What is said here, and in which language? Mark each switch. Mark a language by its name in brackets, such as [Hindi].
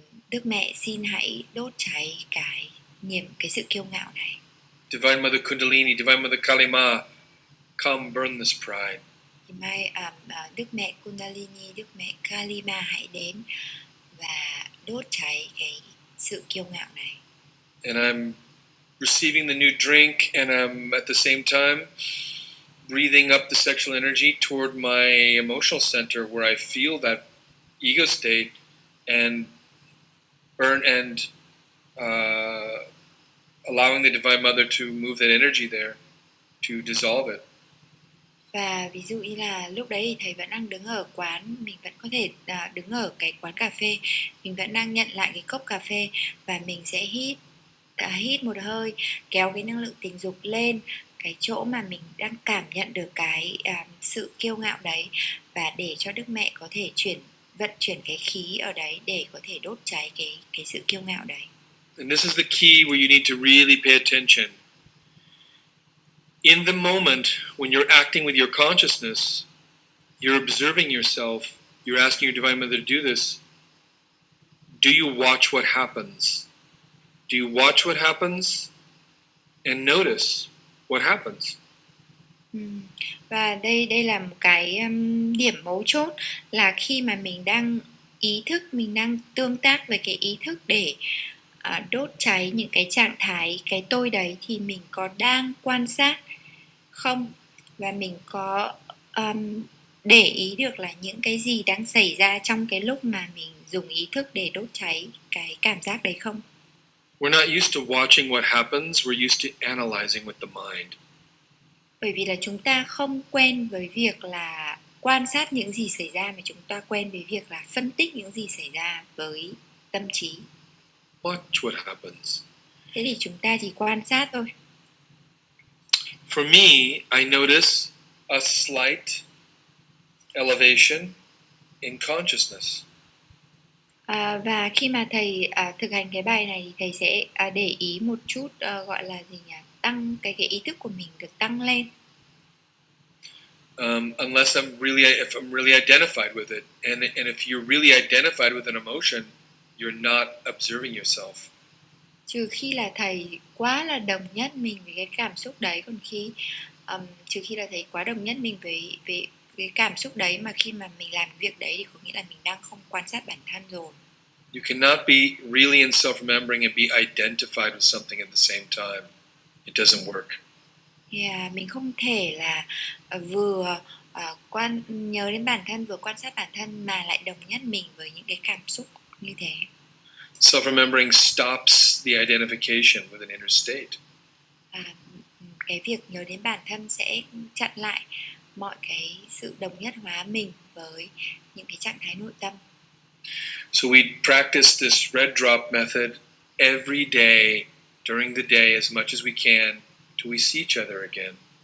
[Vietnamese] Đức Mẹ xin hãy đốt cháy cái sự kiêu ngạo này. [English] Divine Mother Kundalini, Divine Mother Kalima, come burn this pride. [Vietnamese] Thì mai Đức Mẹ Kundalini, Đức Mẹ Kalima hãy đến và đốt cháy cái sự kiêu ngạo này. [English] And I'm receiving the new drink, and I'm at the same time breathing up the sexual energy toward my emotional center where I feel that ego state and burn and allowing the Divine Mother to move that energy there to dissolve it. [Vietnamese] Và ví dụ như là lúc đấy thì thầy vẫn đang đứng ở quán, mình vẫn có thể đứng ở cái quán cà phê, mình vẫn đang nhận lại cái cốc cà phê và mình sẽ hít một hơi, kéo cái năng lượng tình dục lên cái chỗ mà mình đang cảm nhận được cái sự kiêu ngạo đấy, và để cho Đức Mẹ có thể vận chuyển cái khí ở đấy để có thể đốt cháy cái sự kiêu ngạo đấy. [English] And this is the key where you need to really pay attention. In the moment when you're acting with your consciousness, you're observing yourself, you're asking your Divine Mother to do this. Do you watch what happens? Do you watch what happens and notice what happens? [Vietnamese] Và đây là một cái điểm mấu chốt, là khi mà mình đang ý thức, mình đang tương tác với cái ý thức để đốt cháy những cái trạng thái, cái tôi đấy, thì mình có đang quan sát không, và mình có để ý được là những cái gì đang xảy ra trong cái lúc mà mình dùng ý thức để đốt cháy cái cảm giác đấy không. [English] We're not used to watching what happens, we're used to analyzing with the mind. [Vietnamese] Bởi vì là chúng ta không quen với việc là quan sát những gì xảy ra mà chúng ta quen với việc là phân tích những gì xảy ra với tâm trí. [English] Watch what happens. [Vietnamese] Thế thì chúng ta chỉ quan sát thôi. [English] For me, I notice a slight elevation in consciousness. [Vietnamese] Và khi mà thầy thực hành cái bài này thì thầy sẽ để ý một chút, gọi là gì nhỉ, tăng cái ý thức của mình được tăng lên. [English] Unless if I'm really identified with it, and if you're really identified with an emotion, you're not observing yourself. [Vietnamese] Trừ khi là thầy quá là đồng nhất mình với cái cảm xúc đấy, còn trừ khi là thầy quá đồng nhất mình với cái cảm xúc đấy, mà khi mà mình làm việc đấy thì có nghĩa là mình đang không quan sát bản thân rồi. [English] You cannot be really in self-remembering and be identified with something at the same time. It doesn't work. [Vietnamese] Mình không thể là vừa nhớ đến bản thân, vừa quan sát bản thân mà lại đồng nhất mình với những cái cảm xúc như thế. [English] Self-remembering stops the identification with an inner state. [Vietnamese] Cái việc nhớ đến bản thân sẽ chặn lại mọi cái sự đồng nhất hóa mình với những cái trạng thái nội tâm. [English] So we practice this red drop method every day during the day as much as we can till we see each other again.